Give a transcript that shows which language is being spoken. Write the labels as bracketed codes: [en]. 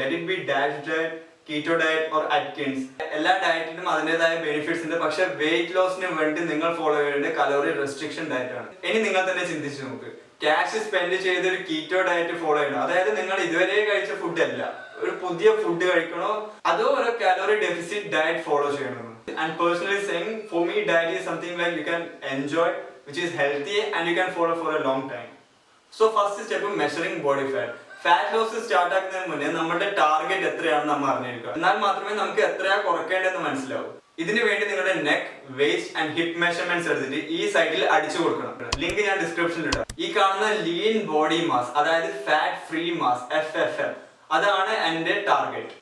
[en] Let it be diet, keto diet or Atkins. [ml] എല്ലാ ഡയറ്റിനും അതിൻ്റെതായ benefits ഉണ്ട്. പക്ഷെ വെയിറ്റ് ലോസിന് വേണ്ടി നിങ്ങൾ ഫോളോ ചെയ്യേണ്ട കലോറി റെസ്ട്രിക്ഷൻ ഡയറ്റ് ആണ്. ഇനി നിങ്ങൾ തന്നെ ചിന്തിച്ചു നോക്ക്, ക്യാഷ് സ്പെൻഡ് ചെയ്ത് ഒരു കീറ്റോ ഡയറ്റ് ഫോളോ ചെയ്യണം. അതായത് നിങ്ങൾ ഇതുവരെ കഴിച്ച ഫുഡ് അല്ല, ഒരു പുതിയ ഫുഡ് കഴിക്കണോ അതോ ഒരു കാലോറി ഡെഫിസിറ്റ് ഡയറ്റ് ഫോളോ ചെയ്യണോ? [en] And personally saying, for me diet is something like you can enjoy, which is healthy and you can follow for a long time. So first step measuring body fat. [ml] Fat loss start ആക്കുന്നതിന് മുന്നേ നമ്മുടെ target എത്രയാണെന്ന് നമ്മൾ അറിഞ്ഞിരിക്കുക. എന്നാൽ മാത്രമേ നമുക്ക് എത്രയാ കുറയ്ക്കേണ്ടതെന്ന് മനസ്സിലാവൂ. ഇതിനു വേണ്ടി നിങ്ങളുടെ neck, waste and hip measurements എടുത്തിട്ട് ഈ സൈഡിൽ അടിച്ചു കൊടുക്കണം. ലിങ്ക് ഞാൻ ഡിസ്ക്രിപ്ഷനിൽ ഇടാം. ഈ കാണുന്ന ലീൻ ബോഡി മാസ്, അതായത് ഫാറ്റ് ഫ്രീ മാസ്, FFM, അതാണ് എന്റെ ടാർഗറ്റ്.